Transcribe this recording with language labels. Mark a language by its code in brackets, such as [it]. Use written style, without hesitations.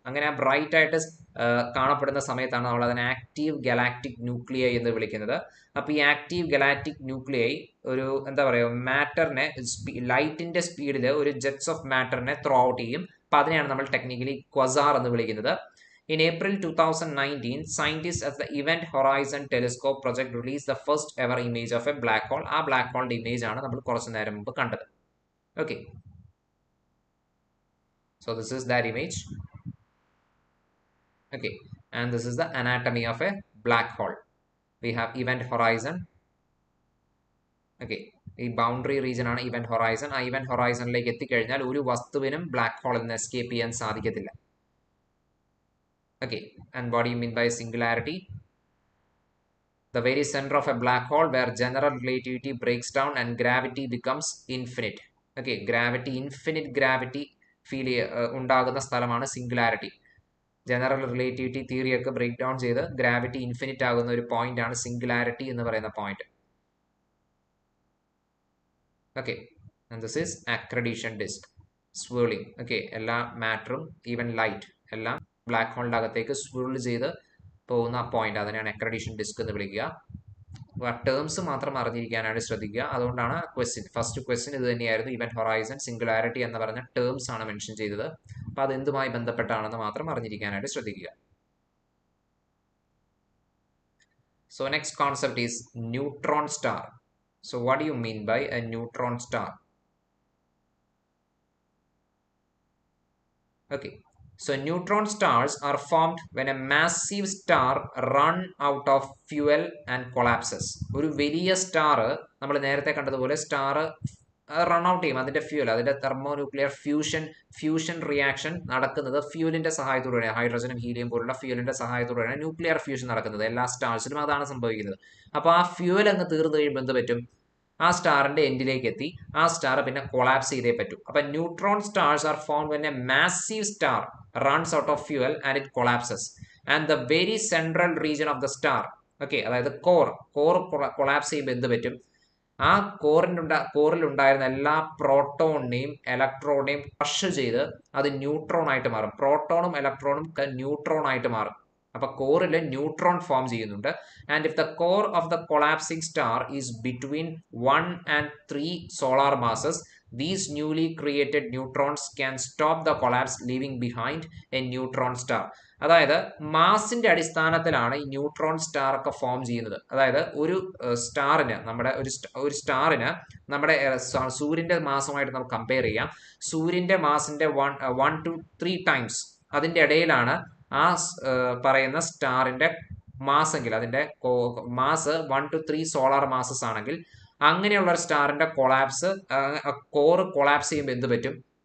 [ml] അങ്ങനെ ആ ബ്രൈറ്റ് ആയിട്ട് കാണപ്പെടുന്ന സമയത്താണ് നമ്മൾ അതിനെ ആക്റ്റീവ് ഗലാക്ടിക് ന്യൂക്ലിയൈ എന്ന് വിളിക്കുന്നത്. അപ്പൊ ഈ ആക്റ്റീവ് ഗലാക്ടിക് ന്യൂക്ലിയൈ ഒരു എന്താ പറയുക, മാറ്ററിനെ ലൈറ്റിന്റെ സ്പീഡിൽ ഒരു ജെറ്റ്സ് ഓഫ് മാറ്ററിനെ ത്രോ ഔട്ട് ചെയ്യും. അപ്പൊ അതിനെയാണ് നമ്മൾ ടെക്നിക്കലി ക്വസാർ എന്ന് വിളിക്കുന്നത്. [en] In April 2019, scientists at the Event Horizon Telescope project released the first ever image of a black hole. [ml] ആ black hole image ആണ് നമ്മൾ കുറച്ചു നേരം മുമ്പ് കണ്ടത്. [en] Okay, so this is that image. Okay, and this is the anatomy of a black hole. We have event horizon. [ml] Okay, ഈ boundary region ആണ് event horizon. ആ ഇവന്റ് ഹൊറൈസണിലേക്ക് എത്തിക്കഴിഞ്ഞാൽ ഒരു വസ്തുവിനും ബ്ലാക്ക് ഹോളിൽ നിന്ന് എസ്കേപ്പ് ചെയ്യാൻ സാധിക്കത്തില്ല. [en] Okay, and what do you mean by singularity? The very center of a black hole where general relativity breaks down and gravity becomes infinite. [ml] Okay, infinite gravity feel ഉണ്ടാകുന്ന സ്ഥലമാണ് singularity. General relativity theory ഒക്കെ break down ചെയ്ത് gravity infinite ആകുന്ന ഒരു point ആണ് singularity എന്ന് പറയുന്ന point. [en] Okay, and this is accreditation disk swirling. [ml] Okay, എല്ലാ മാറ്ററും ഈവൻ ലൈറ്റ് എല്ലാം ബ്ലാക്ക് ഹോളിന്റെ അകത്തേക്ക് സ്വിർൾ ചെയ്ത് പോകുന്ന പോയിന്റ്, അതിനെയാണ് അക്രഡിഷൻ ഡിസ്ക് എന്ന് വിളിക്കുക. ടേംസ് മാത്രം അറിഞ്ഞിരിക്കാനായിട്ട് ശ്രദ്ധിക്കുക. അതുകൊണ്ടാണ് ഫസ്റ്റ് ക്വസ്റ്റ്യൻ ഇത് തന്നെയായിരുന്നു. ഇവന്റ് ഹൊറൈസൺ, സിംഗുലാരിറ്റി എന്ന് പറഞ്ഞ ടേംസ് ആണ് മെൻഷൻ ചെയ്തത്. അപ്പൊ അത് എന്തുമായി ബന്ധപ്പെട്ടാണെന്ന് മാത്രം അറിഞ്ഞിരിക്കാനായിട്ട് ശ്രദ്ധിക്കുക. [en] So next concept is neutron star. So what do you mean by a neutron star? Okay, so neutron stars are formed when a massive star run out of fuel and collapses. [ml] ഒരു വലിയ star നമ്മൾ നേരത്തെ കണ്ടതുപോലെ star run out ചെയ്യും അതിന്റെ fuel, അതിന്റെ thermonuclear fusion reaction നടക്കുന്നത് ഫ്യൂലിന്റെ സഹായത്തോടെയാണ്. ഹൈഡ്രജനും ഹീലിയം പോലുള്ള ഫ്യൂലിന്റെ സഹായത്തോടെയാണ് ന്യൂക്ലിയർ ഫ്യൂഷൻ നടക്കുന്നത്. എല്ലാ സ്റ്റാർസിലും അതാണ് സംഭവിക്കുന്നത്. അപ്പൊ ആ ഫ്യൂൽ അങ്ങ് തീർന്നു കഴിയുമ്പോൾ എന്ത് പറ്റും, ആ സ്റ്റാറിന്റെ എൻഡിലേക്ക് എത്തി ആ സ്റ്റാർ പിന്നെ കൊളാപ്സ് ചെയ്തേ പറ്റൂ. അപ്പൊ [en] neutron stars are formed when a massive star runs out of fuel and it collapses, and the very central region of the star, okay, [ml] അതായത് കോർ കൊളാപ്സ് ചെയ്യുമ്പോൾ എന്ത് പറ്റും, ആ കോറിൽ ഉണ്ടായിരുന്ന എല്ലാ പ്രോട്ടോണിനെയും ഇലക്ട്രോണിനെയും ക്രഷ് ചെയ്ത് അത് ന്യൂട്രോൺ ആയിട്ട് മാറും. പ്രോട്ടോണും ഇലക്ട്രോണും ന്യൂട്രോൺ ആയിട്ട് മാറും. അപ്പൊ കോറിൽ ന്യൂട്രോൺ ഫോം ചെയ്യുന്നുണ്ട്. [en] And if the core of the collapsing star is between 1 and 3 solar masses, These newly created neutrons can stop the collapse, leaving behind a neutron star. [ml] അതായത് മാസിന്റെ അടിസ്ഥാനത്തിലാണ് ഈ ന്യൂട്രോൺ സ്റ്റാർ ഒക്കെ ഫോം ചെയ്യുന്നത്. അതായത് ഒരു സ്റ്റാറിന് ഒരു സ്റ്റാറിന് നമ്മുടെ സൂര്യന്റെ മാസമായിട്ട് നമുക്ക് കമ്പയർ ചെയ്യാം. സൂര്യന്റെ മാസിന്റെ 1 to 3 ടൈംസ് അതിന്റെ ഇടയിലാണ് ആ പറയുന്ന സ്റ്റാറിന്റെ മാസെങ്കിൽ, അതിന്റെ മാസ് 1 to 3 സോളാർ മാസസ് ആണെങ്കിൽ അങ്ങനെയുള്ള ഒരു സ്റ്റാറിന്റെ കൊളാപ്സ്, കോർ കൊളാപ്സ് ചെയ്യുമ്പോൾ എന്ത് പറ്റും?